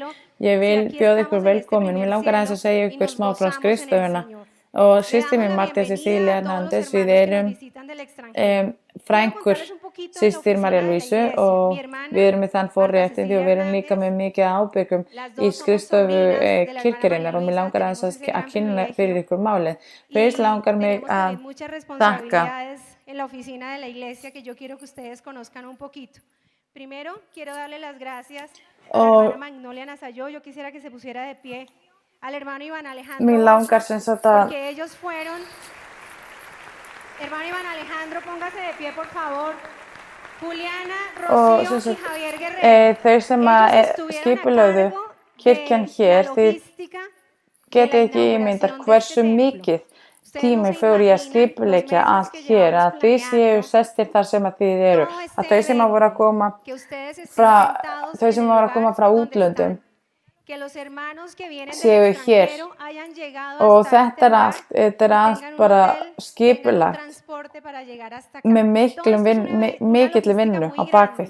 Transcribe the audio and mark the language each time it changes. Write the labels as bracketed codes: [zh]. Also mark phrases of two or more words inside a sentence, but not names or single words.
[is] Ég vil bjóða ykkur velkomin, mér langar aðeins að segja ykkur smá frá skrifstofuna og systir mín Marta Cecilia Hernández, við erum frænkur systir María Luisu og við erum með þann forréttindi og við erum líka með mikið ábyrgum í skrifstofu kirkjurinnar og mér langar aðeins að kynna fyrir ykkur málið. Fyrst langar mig að þakka mér langar sem sagt að [es] Hermano Iván Alejandro, póngase de pie, por favor. Juliana, Rocío y Javier Guerrero. [is] Þau sem skipulögðu kirkjan hér, þið getið ekki ímyndað hversu mikið tími fór í að skipuleggja allt hér, að þið séu sestir þar sem að þið eru, að þau sem voru að koma frá útlöndum séu hér og þetta allt bara skipulagt með mikilli vinnu á bakvið